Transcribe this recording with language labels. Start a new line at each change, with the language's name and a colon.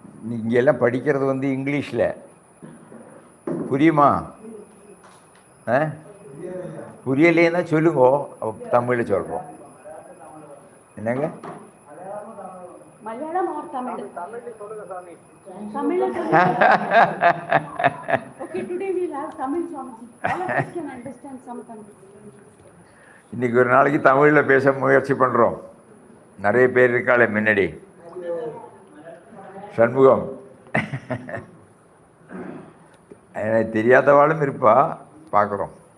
Tamil: நீங்க எல்லாம் படிக்கிறது வந்து இங்கிலீஷில் புரியுமா? புரியலேன்னா சொல்லுங்க, தமிழில் சொல்கிறோம். என்னங்க?
English: Malayalam or Tamil? Tamil. Okay, today we'll have Tamil Swamiji. All of us can understand some Tamil.
Tamil: இன்னைக்கு ஒரு நாளைக்கு தமிழில் பேச முயற்சி பண்ணுறோம். நிறைய பேர் இருக்காளே முன்னாடி. சண்முகம் எனக்கு தெரியாதவாளும் இருப்பா, பார்க்குறோம்.